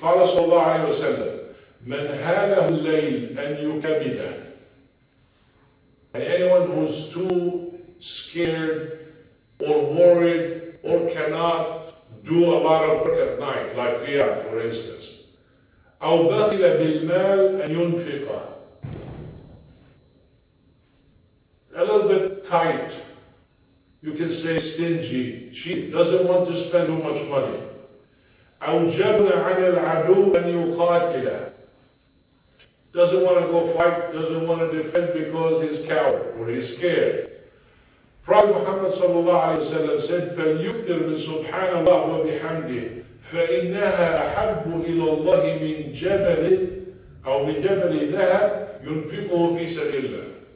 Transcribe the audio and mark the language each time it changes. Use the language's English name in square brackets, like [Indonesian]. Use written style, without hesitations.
[Arabic] قال صلى الله عليه وسلم من هاله الليل أن يكبده. [English] And anyone who's too scared or worried or cannot do a lot of work at night, like qiyam for instance. [Arabic] أو بخل بالمال أن ينفقه. [English] A little bit tight. You can say stingy, cheap, doesn't want to spend too much money. [Arabic] أو جبن عن العدو أن يقاتله. [English] Doesn't want to go fight, doesn't want to defend because he's coward or he's scared. Prophet Muhammad sallallahu alayhi wa sallam said, [Arabic] فَلْيُكْثِرْ مِنْ سُبْحَانَ اللَّهِ وَبِحَمْدِهِ فَإِنَّهَا أَحَبُّ إِلَى اللَّهِ مِنْ جَبَلٍ أو مِنْ جَبَلِ ذَهَبٍ يُنْفِقُهُ فِي سَبِيلِ اللَّهِ.